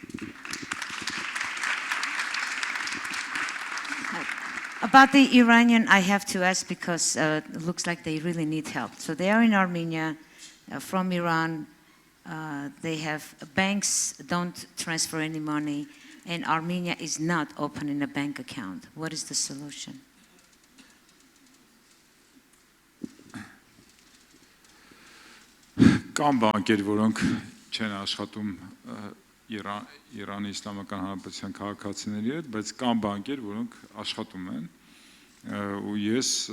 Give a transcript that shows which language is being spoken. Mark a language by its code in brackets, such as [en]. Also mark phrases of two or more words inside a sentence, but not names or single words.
[en] About the Iranian, I have to ask because it looks like they really need help. So they are in Armenia, from Iran. They have banks don't transfer any money, and Armenia is not opening a bank account. What is the solution? [hy] Կան բանկեր, որոնք չեն աշխատում Իրանի Իսլամական Հանրապետության քաղաքացիների հետ, բայց կան բանկեր, որոնք աշխատում են, ու ես